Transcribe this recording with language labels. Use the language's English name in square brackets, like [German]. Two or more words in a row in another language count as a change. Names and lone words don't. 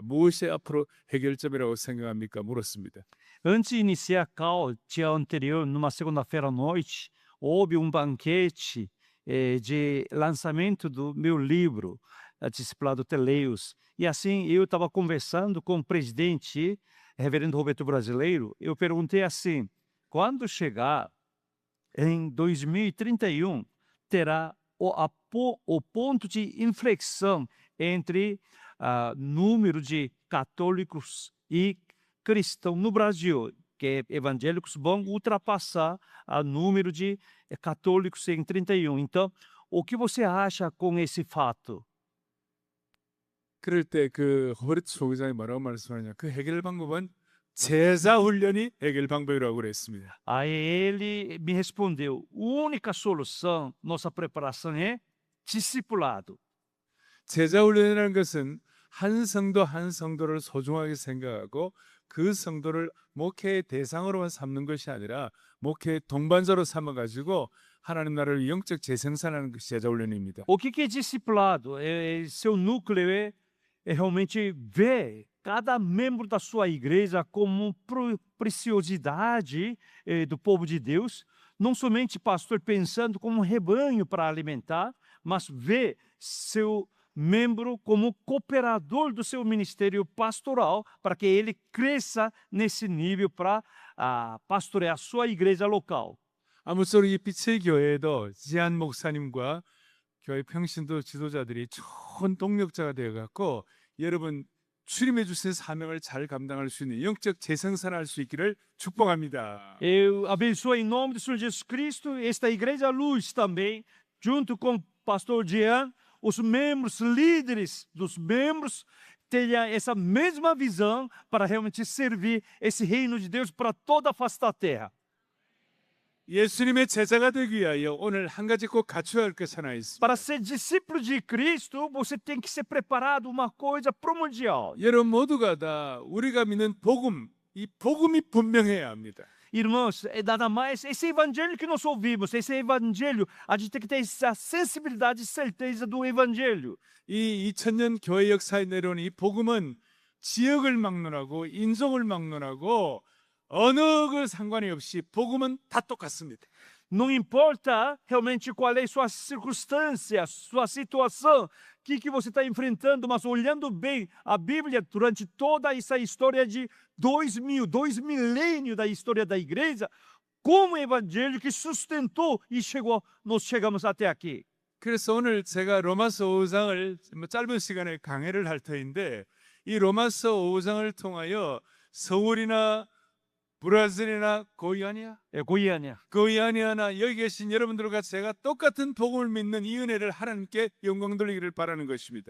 [Korean] 무엇이 앞으로 해결점이라고 생각합니까? 물었습니다. [Portuguese] Antes de iniciar a CAL, dia anterior, numa segunda-feira à noite, houve um banquete de lançamento do meu livro, Discipulado Teleios. E assim, eu estava conversando com o presidente, reverendo Roberto Brasileiro, eu perguntei assim, quando chegar em 2031, terá o ponto de inflexão entre número de católicos e cristãos no Brasil, que evangélicos vão ultrapassar o número de católicos em 31. Então, o que você acha com esse fato? [Korean] 그럴 때 그 호버트 총회장이 뭐라고 말씀하냐? 그 해결 방법은 제자 훈련이 해결 방법이라고 그랬습니다. [Portuguese] Aí ele me respondeu: única solução, nossa preparação é discipulado. [Korean] 제자 훈련이라는 것은 한 성도 한 성도를 소중하게 생각하고 그 성도를 목회의 대상으로만 삼는 것이 아니라 목회의 동반자로 삼아가지고 하나님 나라를 영적 재생산하는 것이 제자 훈련입니다. [Portuguese] O que é discipulado? Seu núcleo é realmente ver cada membro da sua igreja como preciosidade do povo de Deus, não somente pastor pensando como um rebanho para alimentar, mas ver seu membro como cooperador do seu ministério pastoral para que ele cresça nesse nível para pastorear a sua igreja local. [Korean] 아무쪼록 이 빛의 교회에도 지한 목사님과 교회 평신도 지도자들이 좋은 동력자가 되어갖고 여러분 주님의 주신 사명을 잘 감당할 수 있는 영적 재생산할 수 있기를 축복합니다. [Portuguese] Eu abençoo em nome do Senhor Jesus Cristo esta Igreja Luz também, junto com o pastor Jean, os membros, líderes dos membros, tenham essa mesma visão para realmente servir esse reino de Deus para toda a face da terra. [Korean] 예수님의 제자가 되기 위하여 오늘 한 가지 꼭 갖춰야 할 것 하나 있습니다. [Portuguese] Para ser discípulo de Cristo, você tem que ser preparado uma coisa primordial. [Korean] 여러분 모두가 다 우리가 믿는 복음, 이 복음이 분명해야 합니다. [Portuguese] Irmãos, é nada mais esse evangelho que nós ouvimos, esse evangelho, a gente tem que ter essa sensibilidade e certeza do evangelho. [Korean] 이 2000년 교회 역사에 내려온 이 복음은 지역을 막론하고 인종을 막론하고 어느 그 상관이 없이 복음은 다 똑같습니다. [Portuguese] Não importa realmente qual é a sua circunstância, sua situação, o que você está enfrentando, mas olhando bem a Bíblia durante toda essa história de 2 milênios da história da igreja, como o evangelho que sustentou e nós chegamos até aqui. [Korean] 그래서 오늘 제가 로마서 5장을 짧은 시간에 강해를 할 터인데 이 로마서 5장을 통하여 서울이나 브라질이나 고이아니아나 여기 계신 여러분들과 제가 똑같은 복음을 믿는 이 은혜를 하나님께 영광 돌리기를 바라는 것입니다.